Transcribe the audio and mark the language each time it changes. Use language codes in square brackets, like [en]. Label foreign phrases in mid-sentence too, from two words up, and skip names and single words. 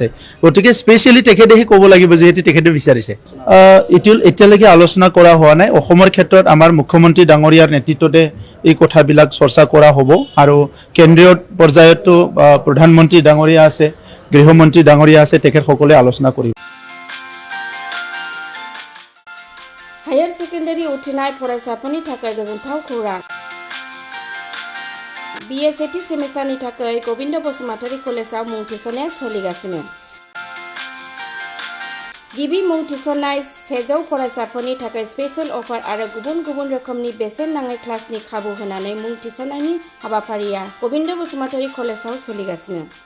[as] গতিকে স্পেচিয়েলি তেখেতেহে ক'ব লাগিব যিহেতু তেখেতে বিচাৰিছে। এতিয়ালৈকে আলোচনা কৰা হোৱা নাই। অসমৰ ক্ষেত্ৰত আমাৰ মুখ্যমন্ত্ৰী ডাঙৰীয়াৰ নেতৃত্বতে এই কথাবিলাক চৰ্চা কৰা হ'ব আৰু কেন্দ্ৰীয় পৰ্যায়তো প্ৰধানমন্ত্ৰী ডাঙৰীয়া আছে, গৃহমন্ত্ৰী ডাঙৰীয়া আছে, তেখেতসকলে আলোচনা কৰিব। [en] higher secondary [brx] उथ्रिनाय फरायसाफोरनि थाखाय गोजोनथाव खौरां। BA सेथि सेमिस्टारनि थाखाय गोविन्द बसुमतारी कलेजाव मुं थिसननाया सोलिगासिनो। गिबि मुं थिसननाय 100 फरायसाफोरनि थाखाय [en] special offer [brx] आरो गुबुन गुबुन रोखोमनि बेसेन नाङै क्लासनि खाबु होनानै मुं थिसननायनि हाबाफारिया गोविन्द बसुमतारी कलेजाव सोलिगासिनो।